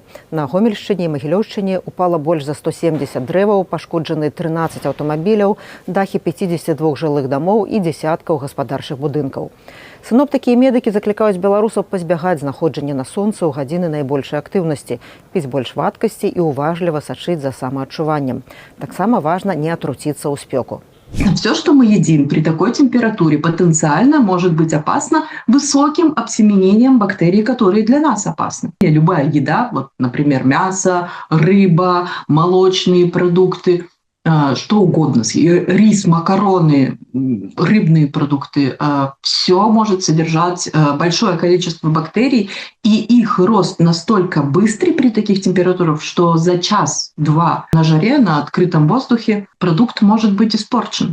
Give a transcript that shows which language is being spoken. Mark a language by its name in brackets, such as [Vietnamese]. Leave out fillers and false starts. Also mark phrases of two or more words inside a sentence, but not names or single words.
[Belarusian] На Гомельшчыне і Магілёўшчыне упала больш за 170 дрэваў, пашкоджаны 13 аўтамабіляў, дахі 52 жылых дамоў і дзясяткаў гаспадарчых будынкаў. Сіноптыкі і медыкі заклікаюць беларусаў пазбягаць знаходжання на сонцы ў гадзіны найбольшай актыўнасці, піць больш вадкасці і уважліва сачыць за самаадчуваннем. Таксама важна не атруціцца ў спёку. [Russian] Все, что мы едим при такой температуре, потенциально может быть опасно высоким обсеменением бактерий, которые для нас опасны. Любая еда, вот, например, мясо, рыба, молочные продукты, что угодно, рис, макароны, рыбные продукты, все может содержать большое количество бактерий, и их рост настолько быстрый при таких температурах, что за час-два на жаре, на открытом воздухе продукт может быть испорчен.